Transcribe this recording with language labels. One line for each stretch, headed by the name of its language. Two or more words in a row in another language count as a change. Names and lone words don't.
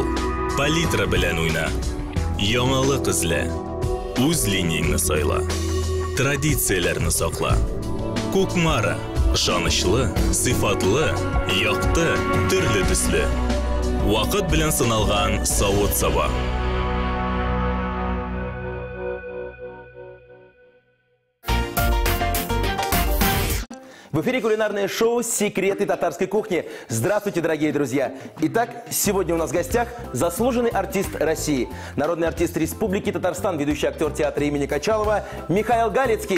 Uzbek: Palitra bilan o'yna. Yangilik izla. O'z liniyangni sayla. Traditsiyalarni saqla. Ko'kmara, ishonchli, sifatli, yoqti, turli tusli. Vaqt bilan sinalgan sovut sava.
Russian: В эфире кулинарное шоу «Секреты татарской кухни». Здравствуйте, дорогие друзья! Итак, сегодня у нас в гостях заслуженный артист России, народный артист Республики Татарстан, ведущий актер театра имени Качалова Михаил Галицкий.